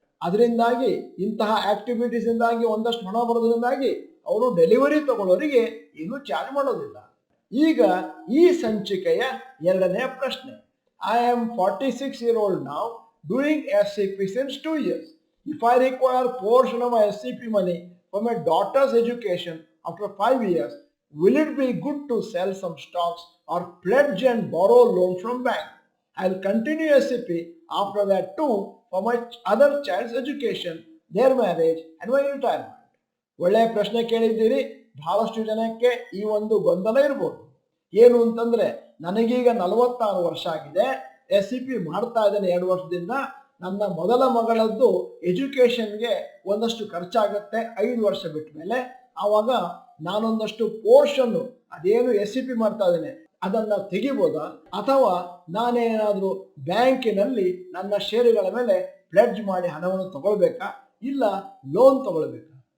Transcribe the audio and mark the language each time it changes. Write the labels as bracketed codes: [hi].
[kn] ಅದರಿಂದಾಗಿ ಇಂತಹ ಆಕ್ಟಿವಿಟೀಸ್ ಇಂದಾಗಿ ಒಂದಷ್ಟು ಹಣ ಬರೋದ್ರಿಂದಾಗಿ ಅವರು ಡೆಲಿವರಿ ತಗೊಳ್ಳೋರಿಗೆ ಏನು ಚಾರ್ಜ್ ಮಾಡೋದಿಲ್ಲ. ಈಗ ಈ ಸಂಚಿಕೆಯ ಎರಡನೇ ಪ್ರಶ್ನೆ: [en] I am 46 years old now, doing SCP since 2 years. If I require portion of my SCP money for my daughter's education after 5 years, will it be good to sell some stocks or pledge and borrow loan from bank? I'll continue SCP after that too for my other child's education, their marriage and my retirement. [kn] ಒಳ್ಳೆಯ ಪ್ರಶ್ನೆ ಕೇಳಿದ್ದೀರಿ. ಬಹಳಷ್ಟು ಜನಕ್ಕೆ ಈ ಒಂದು ಗೊಂದಲ ಇರ್ಬೋದು. ಏನು ಅಂತಂದ್ರೆ, ನನಗೀಗ 46 ವರ್ಷ ಆಗಿದೆ, SCP ಮಾಡ್ತಾ ಇದ್ದೇನೆ 2 ವರ್ಷದಿಂದ. ನನ್ನ ಮೊದಲ ಮಗಳದ್ದು ಎಜುಕೇಶನ್ಗೆ ಒಂದಷ್ಟು ಖರ್ಚಾಗತ್ತೆ 5 ವರ್ಷ ಬಿಟ್ಟ ಮೇಲೆ. ಆವಾಗ ನಾನೊಂದಷ್ಟು ಪೋರ್ಷನ್ ಅದೇನು SCP ಮಾಡ್ತಾ ಇದ್ದೇನೆ ಅದನ್ನ ತೆಗಿಬೋದಾ, ಅಥವಾ ನಾನೇನಾದ್ರೂ ಬ್ಯಾಂಕಿನಲ್ಲಿ ನನ್ನ ಷೇರುಗಳ ಮೇಲೆ ಪ್ಲೆಡ್ಜ್ ಮಾಡಿ ಹಣವನ್ನು ತಗೊಳ್ಬೇಕಾ, ಇಲ್ಲ ಲೋನ್ ತಗೊಳ್ಬೇಕಾ?